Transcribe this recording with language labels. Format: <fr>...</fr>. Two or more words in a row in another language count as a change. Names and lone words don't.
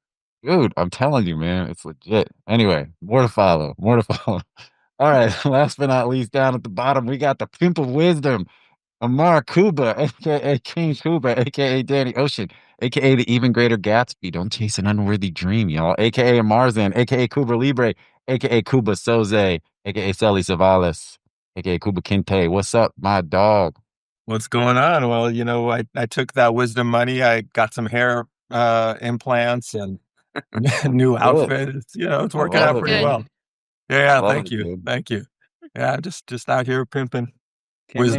<en>Dude, I'm telling you, man, it's legit. Anyway, more to follow. More to follow. All right, last but not least, down at the bottom, we got the pimp of wisdom, Ammar Kuba, aka King Kuba, aka Danny Ocean, aka the even greater Gatsby. Don't chase an unworthy dream, y'all. Aka Amarzan, aka Kuba Libre, aka Kuba Soze, aka Sally Savalas, aka Kuba Kinte. What's up, my dog? What's going on? Well, I took that wisdom money. I got some hair implants and new Good. outfit. It's I working love out it, pretty Good. man. well. Yeah, Love thank it, you. dude. Thank you. Yeah, just out here pimping Came in</en>